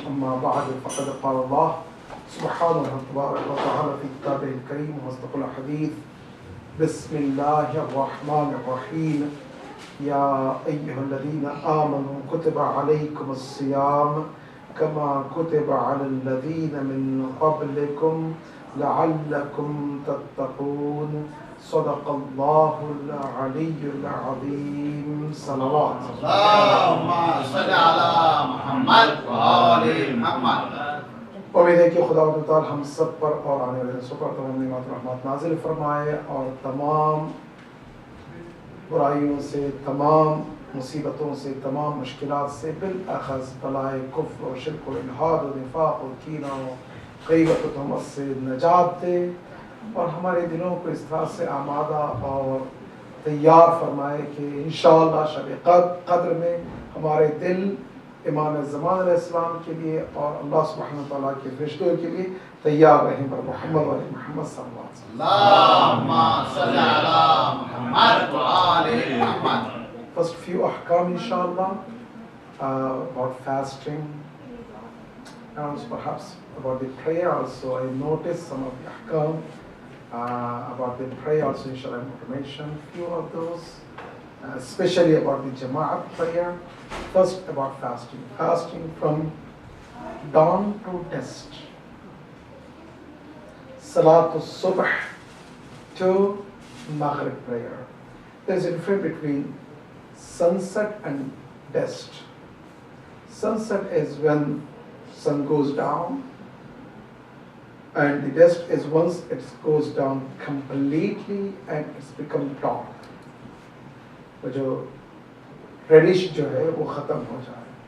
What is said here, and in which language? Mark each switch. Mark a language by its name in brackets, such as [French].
[Arabic] أما بعد فقد قال الله سبحانه تبارك وتعالى في كتابه الكريم وأصدق الحديث بسم الله الرحمن الرحيم يا أيها الذين آمنوا كتب عليكم الصيام كما كتب على الذين من قبلكم لعلكم تتقون صدق الله العلي العظيم. صلوات. اللهم صل على محمد وآل محمد. [Hindi] उम्मीद है कि खुदा ताला हम सब पर और आने वाले सब पर तमाम नेमत रहमत नाजिल फरमाए और तमाम बुराइयों से, तमाम मुसीबतों से, तमाम मुश्किलात से बिलअख़ज़ बलाए कुफ्र और शिर्क और इल्हाद और निफाक़ और कीना और ग़ीबत और तहमत से निजात दे और हमारे दिलों को इस तरह से आमादा और तैयार फरमाए कि इंशाअल्लाह शब क़द्र में हमारे दिल इमाम ज़मान अलैहिस्सलाम के लिए और अल्लाह सुब्हानहु व तआला के फ़रिश्तों के लिए तैयार रहें पर मोहम्मद व मोहम्मद सल्लल्लाहु अलैहि वसल्लम। [Arabic] अल्लाहुम्मा सल्लि अला मुहम्मद व आलि मुहम्मद. [English] First few ahkam inshallah about fasting and perhaps about the prayer also. I noticed some of the ahkam about the prayer also inshallah. I'm going to mention few of those. Especially about the Jama'at prayer. First about fasting. Fasting from dawn to dusk. Salatul Subh to Maghrib prayer. There's a difference between sunset and dusk. Sunset is when sun goes down, and the dusk is once it goes down completely and it's become dark. [Hindi] वो जो reddish जो है वो ख़त्म हो जाए.